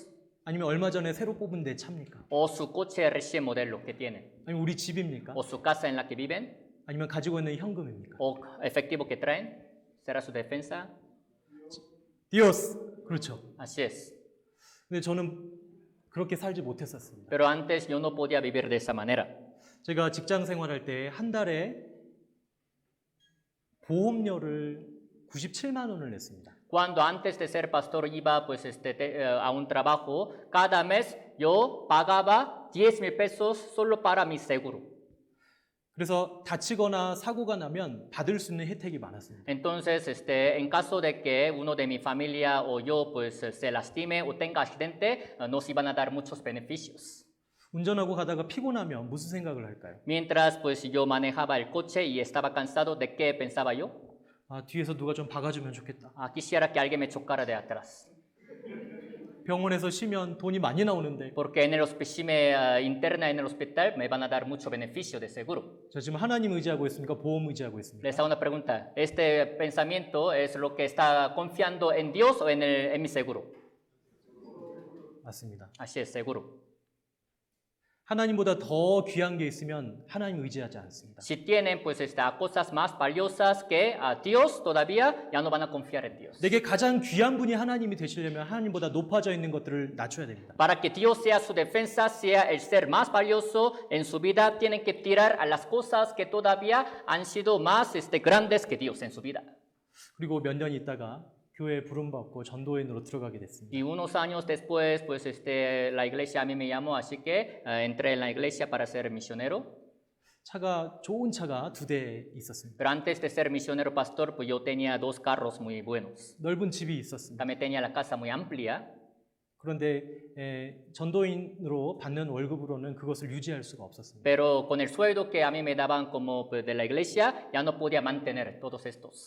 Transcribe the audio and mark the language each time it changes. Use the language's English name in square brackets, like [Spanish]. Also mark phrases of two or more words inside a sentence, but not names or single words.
[Korean] 아니면 얼마 전에 새로 뽑은 내 차입니까? [Spanish] ¿O su coche recién modelo que tienen? [Korean] 아니면 우리 집입니까? [Spanish] ¿O su casa en la que viven? [Korean] 아니면 가지고 있는 현금입니까? [Spanish] ¿O efectivo que traen? ¿Será su defensa? [Korean] 디오스. 그렇죠. [Spanish] Así es. [Korean] 근데 저는 그렇게 살지 못했었습니다. [Spanish] Pero antes yo no podía vivir de esa manera. [Korean] 제가 직장 생활할 때 한 달에 보험료를 97만 원을 냈습니다. [Spanish] Cuando antes de ser pastor iba pues a un trabajo, cada mes yo pagaba 10,000 pesos solo para mi seguro. [Korean] 그래서 다치거나 사고가 나면 받을 수 있는 혜택이 많았습니다. [Spanish] Entonces, en caso de que uno de mi familia o yo pues se lastime o tenga accidente, nos iban a dar muchos beneficios. [Korean] 운전하고 가다가 피곤하면 무슨 생각을 할까요? [Spanish] Mientras pues yo manejaba el coche y estaba cansado, ¿de qué pensaba yo? [Korean] 뒤에서 누가 좀 박아주면 좋겠다. [Spanish] Quisiera que alguien me chocara de atrás. [Korean] 병원에서 쉬면 돈이 많이 나오는데 [Spanish] Porque si me interna en el hospital me van a dar mucho beneficio de seguro. [Korean] 저 지금 하나님 의지하고 있습니까? 보험 의지하고 있습니까? [Spanish] Les hago una pregunta. ¿Este pensamiento es lo que está confiando en Dios o en mi seguro? [Korean] 맞습니다. [Spanish] Así es, seguro. [Korean] 하나님보다 더 귀한 게 있으면 하나님 의지하지 않습니다. [Spanish] Si tienen pues cosas más valiosas que a Dios todavía, ya no van a confiar en Dios. [Korean] 내게 가장 귀한 분이 하나님이 되시려면 하나님보다 높아져 있는 것들을 낮춰야 됩니다. [Spanish] Para que Dios sea su defensa, sea el ser más valioso en su vida, tienen que tirar a las cosas que todavía han sido más grandes que Dios en su vida. [Korean] 그리고 몇 년 있다가 교회에 부름받고 전도인으로 들어가게 됐습니다. [Spanish] Y unos años después, pues la iglesia a mí me llamó, así que entré en la iglesia para ser misionero. [Korean] 좋은 차가 2대 있었습니다. [Spanish] Pero antes de ser misionero pastor, pues yo tenía 2 carros muy buenos. [Korean] 넓은 집이 있었습니다. [Spanish] También tenía la casa muy amplia. [Korean] 그런데 전도인으로 받는 월급으로는 그것을 유지할 수가 없었습니다. [Spanish] Pero con el sueldo que a mí me daban como pues, de la iglesia, ya no podía mantener todos estos.